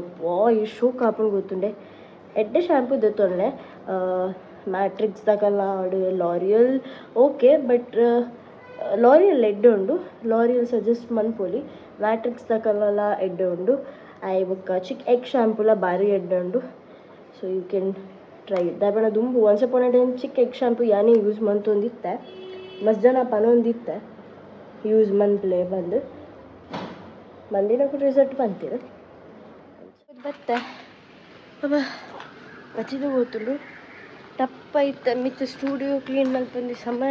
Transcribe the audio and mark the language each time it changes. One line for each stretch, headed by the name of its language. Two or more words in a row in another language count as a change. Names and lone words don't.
Tulu: ಎಷ್ಟು ಕಾಪುಣ್ ಗೊತ್ತುಂಡೆ ಎಡ್ಡೆ ಶ್ಯಾಂಪೂ ದೊತ್ತೊಂಡೆ ಮ್ಯಾಟ್ರಿಕ್ಸ್ ತಕಲ್ಲಾಡು ಲಾರಿಯಲ್
English: okay but
Tulu: ಲಾರಿಯಲ್ ಎಡ್ಡೆ ಉಂಡು ಲಾರಿಯಲ್ ಸಜೆಸ್ಟ್ ಮನ್ಪೊಲಿ ಮ್ಯಾಟ್ರಿಕ್ಸ್ ತಕಲ್ಲ ಎಡ್ಡೆ ಉಂಡು ಆಯ್ ಬೊಕ್ಕ ಚಿಕ್ಕ ಎಗ್ ಶ್ಯಾಂಪೂಲ ಬಾರಿ ಎಡ್ಡೆ ಉಂಡು
English: so you can try
Tulu: ದಾಬಣ ದುಂಬು
English: once upon a time
Tulu: ಚಿಕ್ಕ ಎಗ್ ಶ್ಯಾಂಪೂ ಯಾನೇ ಯೂಸ್ ಮಂತೊಂದಿತ್ತೆ ಮಸ್ತ್ ಜನ ಪನೊಂದಿತ್ತೆ ಯೂಸ್ ಮನ್ಪ್ಲೆ ಬಂದಿನ ರಿಸಲ್ಟ್ ಬಂತೀರ ಬತ್ತೆ ಅಬ್ಬ ಬಚ್ಚಿದು ಗೊತ್ತುಂಡು ಟಪ್ಪ ಇತ್ತ ಮಿತ್ತ ಸ್ಟುಡಿಯೋ ಕ್ಲೀನ್ ಮಲ್ಪಂದು ಸಮಯ